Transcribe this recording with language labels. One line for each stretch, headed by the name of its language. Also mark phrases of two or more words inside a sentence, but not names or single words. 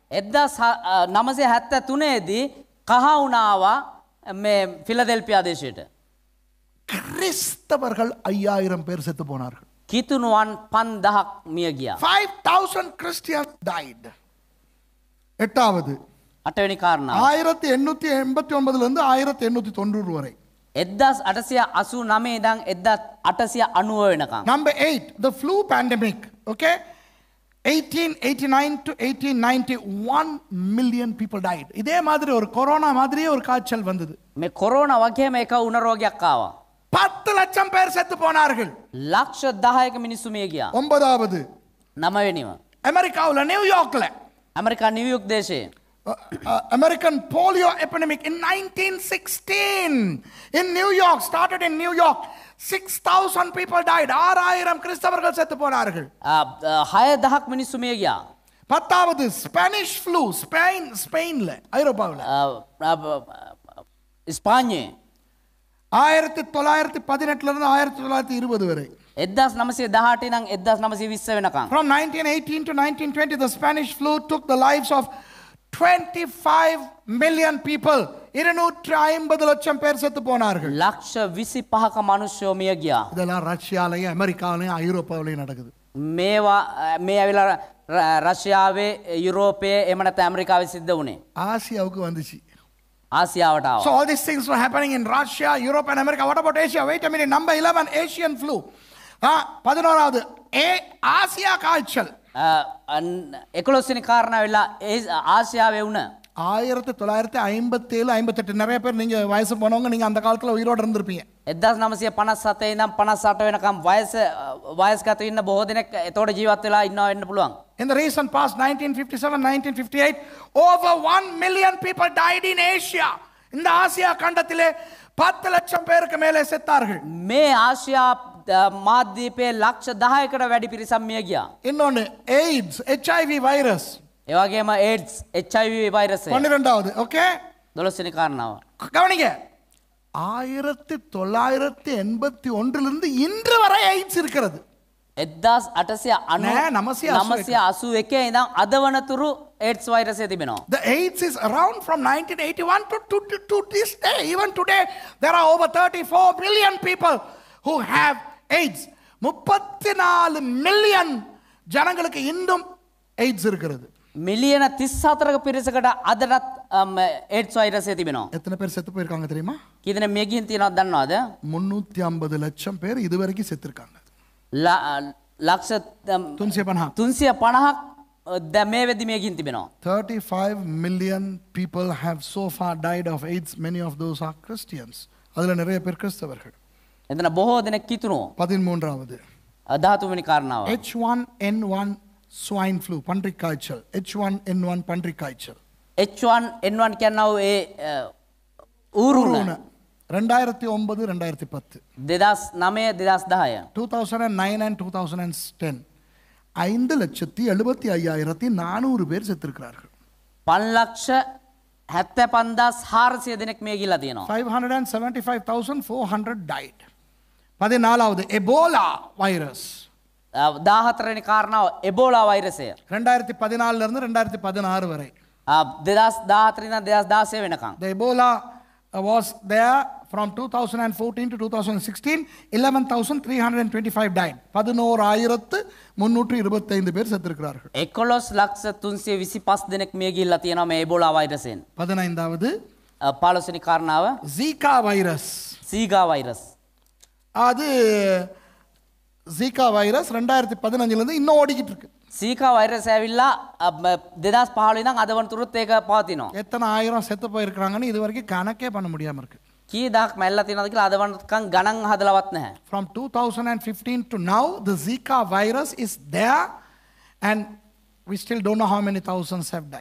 Sinhala: 1973 දී කහ වුණාවා මේ ෆිලඩෙල්ෆියා දේශයට.
Tamil: கிறிஸ்தவர்கள் 5000 பேர் செத்து போனார்கள்.
Sinhala: කිතුණුවන් 5000ක් මිය ගියා.
English: 5000 Christians died.
Tamil: எட்டாவது
Sinhala: අටවෙනි කාරණාව
Tamil: 1889 லிருந்து 1890 வரை
Sinhala: 1889 ඉඳන් 1890 වෙනකම්.
English: Number 8, the flu pandemic. Okay? 1889 to 1890 1 million people died.
Tamil: இதே மாதிரி ஒரு கொரோனா மாதிரியே ஒரு காய்ச்சல் வந்தது.
Sinhala: මේ කොරෝනා වගේම එක උණ රෝගයක් ආවා.
Tamil: 10 லட்சம் பேர் செத்து போனார்கள்.
Sinhala: ලක්ෂ 10ක මිනිස්සු මිය ගියා.
Tamil: ஒன்பதாவது
Sinhala: නවවෙනිව
Tamil: அமெரிக்காவுல நியூயார்க்ல
Sinhala: ඇමරිකා නිව්යෝක් දේශයේ
English: American polio epidemic in 1916 in New York, started in New York. 6,000 people died.
Tamil: 6000 கிறிஸ்தவர்கள் செத்து போனார்கள்.
Sinhala: 6000ක් මිනිස්සු මිය ගියා.
Tamil: பத்தாவது ஸ்பானிஷ் flu, ஸ்பெயின்ல ஐரோப்பாவுல
Sinhala: ඉස්පාඤ්ඤේ
Tamil: 1918 லிருந்து 1920 வரை
Sinhala: 1918 ඉඳන් 1920 වෙනකම්.
English: From 1918 to 1920 the Spanish flu took the lives of 25 million people.
Tamil: 250 லட்சம் பேர் செத்து போனார்கள்.
Sinhala: ලක්ෂ 25ක මිනිස්සු මිය ගියා.
Tamil: இதெல்லாம் ரஷ்யாலயும் அமெரிக்காலயும் ஐரோப்பாவிலயும் நடக்குது.
Sinhala: මේවා මේ ඇවිල්ලා රෂ්‍යාවේ යුරෝපයේ එහෙම නැත්නම් ඇමරිකාවේ සිද්ධ වුණේ.
Tamil: ஆசியாவுக்கு வந்துச்சு.
Sinhala: ආසියාවට ආවා.
English: So all these things were happening in Russia, Europe and America. What about Asia? Wait a minute. Number 11, Asian flu.
Tamil: 11வது ஆசியா காய்ச்சல்.
Sinhala: 11 වෙනි කාරණාවෙලා ආසියාවේ වුණ
Tamil: 1957 58 நிறைய பேர் நீங்க வயசு போனவங்க நீங்க அந்த காலத்துல உயிரோட இருந்திருப்பீங்க.
Sinhala: 1957 ඉඳන් 58 වෙනකම් වයස්ගත ඉන්න බොහෝ දෙනෙක් එතකොට ජීවත් වෙලා ඉන්නවා වෙන්න පුළුවන්.
English: In the recent past 1957 1958 over 1 million people died in Asia.
Tamil: இந்த ஆசியா கண்டத்திலே 10 லட்சம் பேருக்கு மேலே செத்தார்கள்.
Sinhala: මේ ආසියා මාධ්‍යපේ ලක්ෂ 10කට වැඩි පිරිසක් මිය ගියා.
Tamil: இன்னொன்னு AIDS, HIV virus.
Sinhala: ඒ වගේම AIDS, HIV වෛරසය.
Tamil: 12வது. ஓகே?
Sinhala: 12 වෙනි කාරණාව.
Tamil: கவனிங்க. 1981 லிருந்து இன்று வரை AIDS இருக்கிறது.
Sinhala: එදදාස් අටසය අනු නෑ, 981. 981 ඉඳම් අද වනතුරු ඒඩ්ස් වෛරසය තිබෙනවා.
English: The AIDS is around from 1981 to this day. Even today, there are over 34 million people who have AIDS.
Tamil: 34 million ஜனங்களுக்கு இன்னும் AIDS இருக்கிறது.
Sinhala: මිලියන 34ක පිරිසකට අදටත් ඒඩ්ස් වෛරසය තිබෙනවා.
Tamil: எத்தனை பேர் செத்து போயிருக்காங்க தெரியுமா?
Sinhala: කී දෙනෙක් මිය ගිහින් තියෙනවද දන්නවද?
Tamil: 350 லட்சம் பேர் இதுவரைக்கும் செத்துருக்காங்க.
Sinhala: ලක්ෂ 350. 350ක් දැන් මේ වෙද්දි මිය ගිහින් තිබෙනවා.
English: 35 million people have so far died of AIDS. Many of those are Christians.
Tamil: அதுல நிறைய பேர் கிறிஸ்தவர்கள்.
Sinhala: එතන බොහෝ දෙනෙක් කිතුණෝ.
Tamil: 13வது
Sinhala: 13 වෙනි කාරණාව.
Tamil: H1N1
English: swine flu
Tamil: பன்றிக் காய்ச்சல். H1N1 பன்றிக் காய்ச்சல்.
Sinhala: H1N1 කියනවා ඒ ඌරුණ 2009 2010 2009 2010
Tamil: 2009 and 2010 5,75,400 பேர் செத்திருக்கிறார்கள்.
Sinhala: 5,75,400 දෙනෙක් මිය ගිහිලා තියෙනවා.
English: 575,400 died.
Tamil: 14வது எபோலா வைரஸ்.
Sinhala: 14 වෙනි කාරණාව එබෝලා වෛරසය.
Tamil: 2014 இருந்து 2016 வரை.
Sinhala: 2014 ඉඳන් 2016 වෙනකම්.
English: The Ebola was there from 2014 to 2016.
Tamil: 11,325 died. 11,325 பேர் செத்திருக்கிறார்கள்.
Sinhala: 11,325 දෙනෙක් මිය ගිහිලා තියෙනවා මේ එබෝලා වෛරසයෙන්.
Tamil: 15வது
Sinhala: 15 වෙනි කාරණාව
English: Zika virus.
Sinhala: සීගා වෛරස්.
Tamil: அது Zika virus 2015 இருந்து இன்னும் ஓடிக்கிட்டு இருக்கு.
Sinhala: සීකා වෛරසය ඇවිල්ලා 2015 ඉඳන් අද වනතුරුත් ඒක පවතිනවා.
Tamil: எத்தனை ஆயிரம் செத்து போயிருக்காங்கன்னு இது வரைக்கும் கணக்கே பண்ண முடியாம இருக்கு.
Sinhala: කී දහක් මැල්ලා තියෙනවද කියලා අද වනතුරුකම් ගණන් හදලවත් නැහැ.
English: From 2015 to now the Zika virus is there and we still don't know how many thousands have died.